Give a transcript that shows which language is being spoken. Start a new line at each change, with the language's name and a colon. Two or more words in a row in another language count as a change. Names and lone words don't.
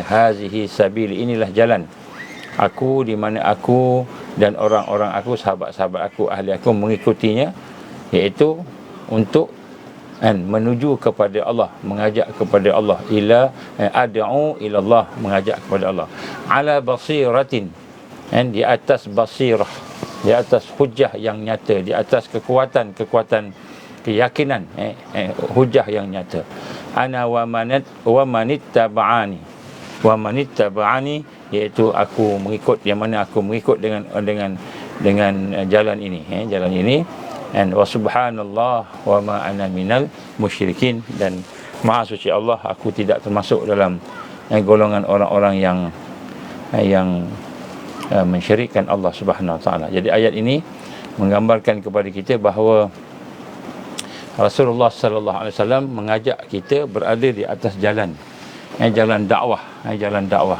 Arabic: هذه سبيلي,
Malay: inilah jalan aku, di mana aku dan orang-orang aku, sahabat-sahabat aku, ahli aku mengikutinya, iaitu untuk menuju kepada Allah, mengajak kepada Allah,
Arabic: أدعو إلى الله,
Malay: mengajak kepada Allah,
Arabic: على بصيرة,
Malay: di atas basirah, di atas hujah yang nyata, di atas kekuatan keyakinan, hujah yang nyata.
Arabic: أنا ومن اتبعني,
Malay: iaitu aku mengikut, yang mana aku mengikut dengan jalan ini, jalan ini.
Arabic: وسبحان الله وما أنا من المشركين,
Malay: dan maha suci Allah, aku tidak termasuk dalam golongan orang-orang yang mensyirikkan Allah
Arabic: سبحانه وتعالى.
Malay: Jadi ayat ini menggambarkan kepada kita bahawa Rasulullah
Arabic: صلى الله عليه وسلم
Malay: mengajak kita berada di atas jalan dakwah, jalan dakwah.